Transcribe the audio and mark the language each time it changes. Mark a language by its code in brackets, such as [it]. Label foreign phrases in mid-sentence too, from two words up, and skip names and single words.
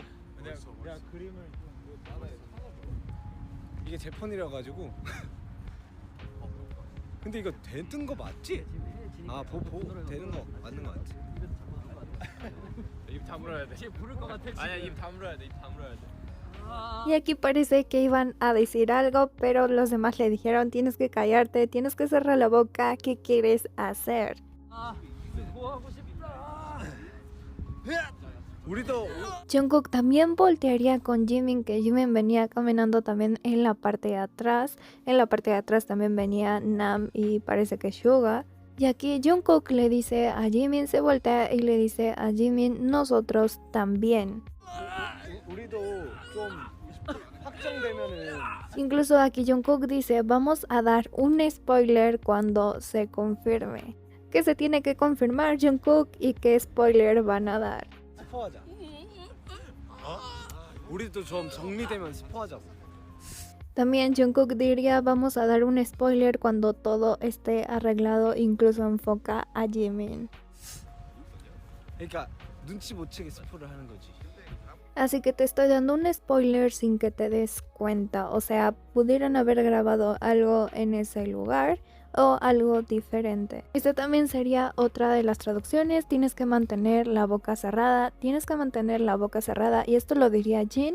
[ko] 내가 그림을 좀 이게 제 폰이라 가지고. 근데 이거 되는 거 맞지? 아, 되는 거 맞는 거 같지? 입 다물어야 돼. 지금 부를 것 같아. 아니야 입 다물어야 돼. 입 다물어야 돼. [es] Y aquí parece que iban a decir algo, pero los demás le dijeron tienes que callarte, tienes que cerrar la boca, ¿qué quieres hacer? [ko] 뭐 하고 싶다. 우리도 [es] Jungkook también voltearía con Jimin, que Jimin venía caminando también en la parte de atrás. En la parte de atrás también venía Nam y parece que Suga. Y aquí Jungkook le dice a Jimin, se voltea y le dice a Jimin, nosotros también. [ko] 우리도 좀 확정되면은 [es] Incluso aquí Jungkook dice, vamos a dar un spoiler cuando se confirme. ¿Qué se tiene que confirmar Jungkook y qué spoiler van a dar? [ko] 스포하자. 우리도 좀 정리되면 스포하자고. [es] También Jungkook diría, vamos a dar un spoiler cuando todo esté arreglado, incluso enfoca a Jimin. [ko] 그러니까 눈치 못 채게 스포를 하는 거지. [es] Así que te estoy dando un spoiler sin que te des cuenta. O sea, pudieron haber grabado algo en ese lugar o algo diferente. Esta también sería otra de las traducciones. Tienes que mantener la boca cerrada. Tienes que mantener la boca cerrada. Y esto lo diría Jin.